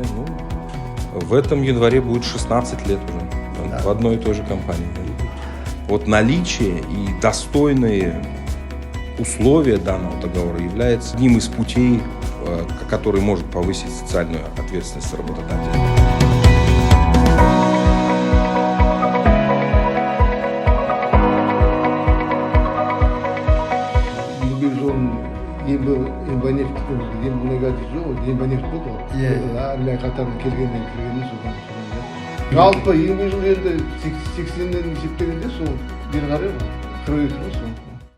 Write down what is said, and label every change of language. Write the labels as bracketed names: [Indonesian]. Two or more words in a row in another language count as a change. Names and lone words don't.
[Russian] Ну, в этом январе будет 16 лет уже. Да. В одной и той же компании. Вот наличие и достойные условия данного договора является одним из путей, который может повысить социальную ответственность работодателя. [Kazakh] Ембанев болды ғой. Армия қатарына келгеннен соған. Жалпы еңбек жылы енді 80-ден есептегенде сол бері қарай 42 ғой сол.